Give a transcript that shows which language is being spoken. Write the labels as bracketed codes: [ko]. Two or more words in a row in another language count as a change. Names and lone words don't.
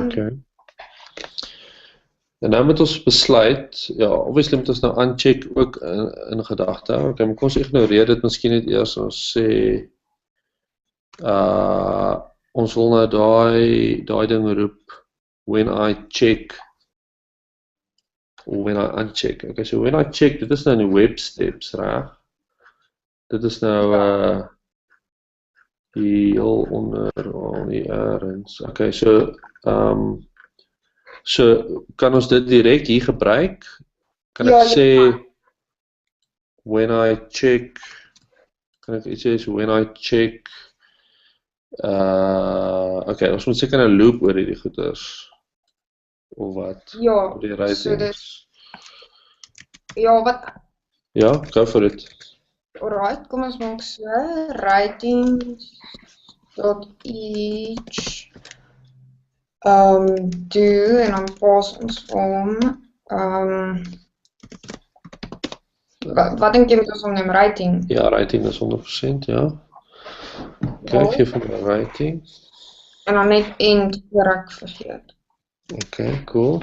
[af] Okay. En nou moet ons besluit, ja, obviously moet ons nou uncheck ook in gedagte. Okay, maar kom ons ignoreer dit miskien net eers, ons sê, ons wil nou daai ding roep, [en] when I check, when I uncheck. Okay, so when I check, [af] dit is nou in die [en] web steps, [af] reg? Dit is nou, heel onder, al die ergens. Okay, so kan ons dit direk hier gebruik? Kan ek sê, [en] when I check, [af] kan ek iets sê, [en] so when I check, [af] okay, ons moet seker 'n loop oor hierdie goeders, of wat? ja, Die so ratings. dis, ja, wat, Ja, [en] go for it. alright, [af] kom ons maak so, [en] ratings.each do, [af] en dan pas ons om, wat dink jy moet ons omneem, rating? Ja, rating is 100%, ja. Okay, geef hom 'n rating. En dan net end, voor ek vergeet. [en] Okay, cool.